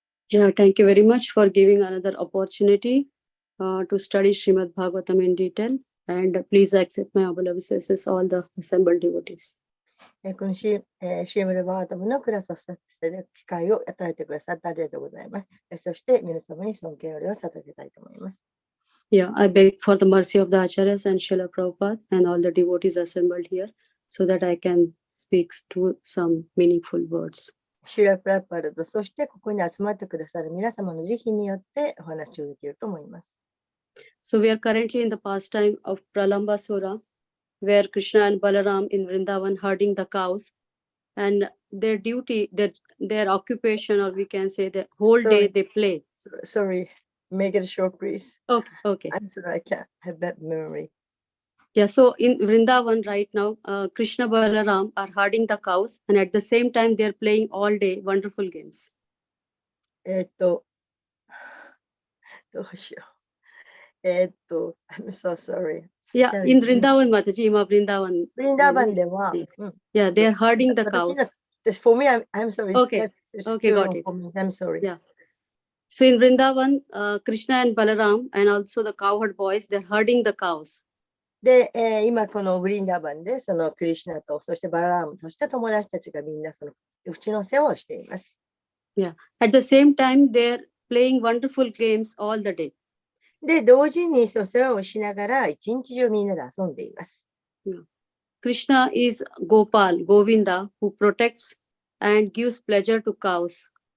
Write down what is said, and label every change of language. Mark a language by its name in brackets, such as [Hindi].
[English] Yeah, thank you very much for giving another opportunity to study Srimad Bhagavatam in detail, and please accept my humble obeisances all the assembled devotees. [Japanese] このシームルバータムのクラスをさせる機会を与えてくださってありがとうございます。そして皆様に尊敬の礼を捧げたいと思います。 [English] Yeah, I beg for the mercy of the Acharyas and Srila Prabhupada and all the devotees assembled here so that I can speak to some meaningful words. [Japanese] シュラプラパルと、そしてここに集まってくださる皆様の慈悲によってお話をできると思います。 [English] So we are currently in the pastime of Pralambasura, where Krishna and Balaram in Vrindavan herding the cows, and their duty, their occupation, or we can say the whole day they play. Sorry, make it short, please. Okay. I'm sorry, I can't have bad memory. Yeah, so in Vrindavan right now, Krishna Balaram are herding the cows, and at the same time they are playing all day wonderful games. [Japanese] どうしよう。 [English] I'm so sorry. Yeah, in Vrindavan, Mataji, in Vrindavan. [Japanese] Vrindavanでは、 [English] Yeah, they are herding the cows. For me, I'm sorry. Okay, okay, got it. I'm sorry. Yeah. So in Vrindavan, Krishna and Balaram and also the cowherd boys, they're herding the cows. [Japanese] で、今このブリンダバンでそのクリシュナとそしてバララムそして友達たちがみんなその牛の世話をしています。 [English] Yeah. At the same time, they're playing wonderful games all the day. [Japanese] で、同時にその世話をしながら一日中みんなで遊んでいます。 [English] Yeah. Krishna is Gopal, Govinda, who protects and gives pleasure to cows.